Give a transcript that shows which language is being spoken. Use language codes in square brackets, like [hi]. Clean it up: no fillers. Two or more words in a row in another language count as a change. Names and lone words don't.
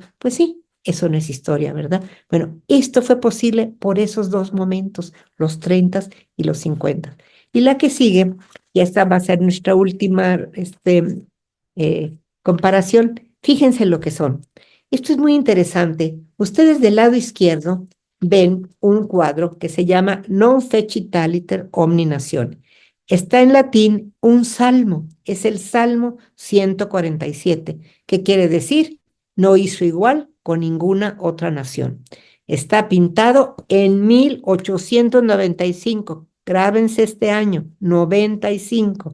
[es] Pues sí, eso no es historia, ¿verdad? Bueno, esto fue posible por esos dos momentos, los 30 y los 50. Y la que sigue, y esta va a ser nuestra última comparación. Fíjense lo que son. Esto es muy interesante. Ustedes del lado izquierdo ven un cuadro que se llama Non fecit aliter omni natione. Está en latín un salmo, es el Salmo 147, que quiere decir, no hizo igual con ninguna otra nación. Está pintado en 1895, grábense este año, 95.